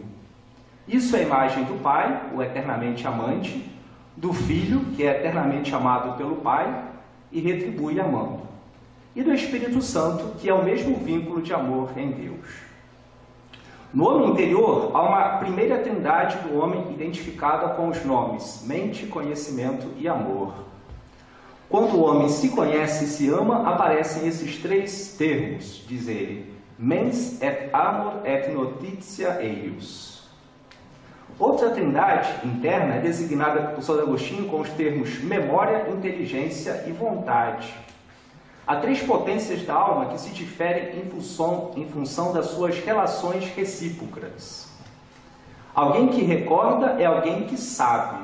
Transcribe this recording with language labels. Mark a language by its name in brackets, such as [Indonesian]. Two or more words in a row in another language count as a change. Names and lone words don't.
[Portuguese] Isso é a imagem do Pai, o eternamente amante, do Filho, que é eternamente amado pelo Pai e retribui amando, e do Espírito Santo, que é o mesmo vínculo de amor em Deus. No homem interior, há uma primeira trindade do homem identificada com os nomes mente, conhecimento e amor. Quando o homem se conhece e se ama, aparecem esses três termos, diz ele, [Latin] mens et amor et notitia eius. [Portuguese] Outra trindade interna é designada por Santo Agostinho com os termos memória, inteligência e vontade. Há três potências da alma que se diferem em função das suas relações recíprocas. Alguém que recorda é alguém que sabe.